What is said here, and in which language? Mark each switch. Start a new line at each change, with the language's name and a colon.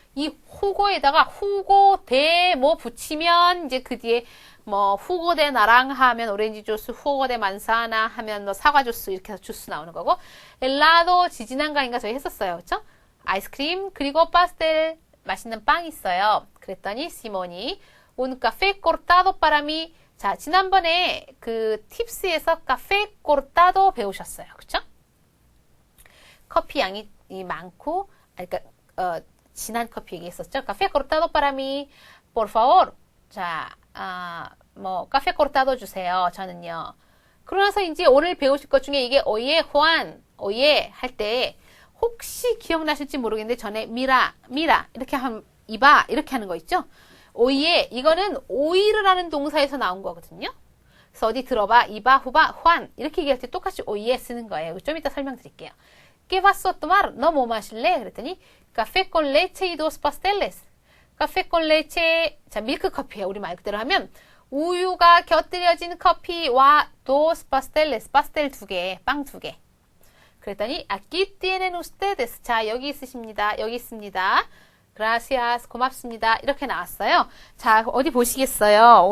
Korean: 이 호고에다가 후고 대 뭐 붙이면 이제 그 뒤에 뭐 후고 대 나랑하 하면 오렌지 주스, 후고 대 만사나 하면 뭐 사과 주스 이렇게 해서 주스 나오는 거고 엘라도 지지난강인가 저희 했었어요. 그렇죠? 아이스크림 그리고 파스텔 맛있는 빵 있어요. 그랬더니 시몬이
Spanish: un café cortado para mí.
Korean: 자, 지난번에 그 팁스에서 카페 코르타도 배우셨어요. 그렇죠? 커피 양이 많고 그러니까 진한 커피 얘기했었죠.
Spanish: 카페 코르타도 para mí. por favor.
Korean: 자, 뭐 카페 코르타도 주세요. 저는요. 그러나서 이제 오늘 배우실 것 중에 이게 오예 호안, 오예 할 때 혹시 기억나실지 모르겠는데 전에 미라 이렇게 하면 이봐 이렇게 하는 거 있죠? 오이에 이거는 오이를 하는 동사에서 나온 거거든요. 그래서 어디 들어봐. 이바, 후바, 후안 이렇게 얘기할 때 똑같이 오이에 쓰는 거예요. 좀 이따 설명드릴게요.
Spanish: ¿Qué vas a tomar?
Korean: 너 뭐 마실래? 그랬더니
Spanish: café con leche y dos pasteles. café con leche
Korean: 자 밀크 커피예요. 우리 말 그대로 하면 우유가 곁들여진 커피와
Spanish: dos pasteles
Korean: 파스텔 2개, 빵 2개.
Spanish: 그랬더니 aquí tienen ustedes.
Korean: 자 여기 있으십니다. 여기 있습니다. gracias, 고맙습니다. 이렇게 나왔어요. 자, 어디 보시겠어요?